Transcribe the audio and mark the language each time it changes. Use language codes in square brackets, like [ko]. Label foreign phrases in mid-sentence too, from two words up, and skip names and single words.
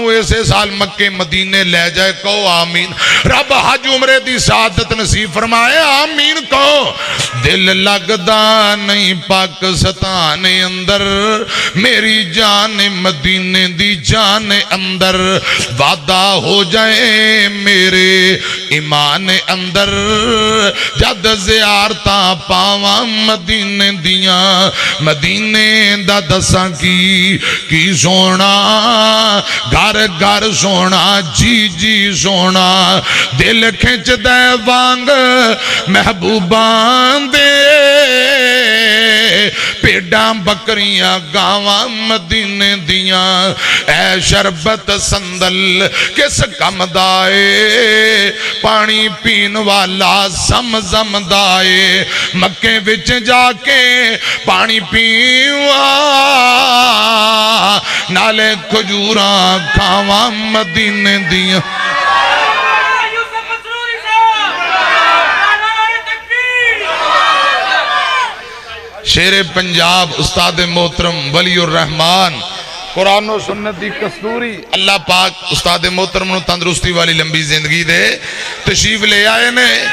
[pa] ایسے سال مکہ مدینے لے جائے کہو آمین رب حج عمرے دی سعادت نصیب فرمائے آمین کہو دل لگدا نہیں پاکستان اندر میری جان مدینے دی جان اندر وعدہ ہو جائے میرے ایمان اندر جد زیارتاں پاواں مدینے دیاں مدینے دا دساں کی سونا گھر گھر سونا جی جی سونا دل کھنچ دے وانگ محبوبان دے پیڑاں بکریاں گاواں مدینے دیاں اے شربت سندل کس کم دائے پانی پین والا زمزم دائے مکے وچ جا کے پانی پیوا نالے کھجوراں کھاواں مدینے دیاں شیر پنجاب استاد محترم ولی الرحمان قرآن و سنت دی کستوری اللہ پاک استاد محترم نو تندرستی والی لمبی زندگی دے تشریف لے آئے نے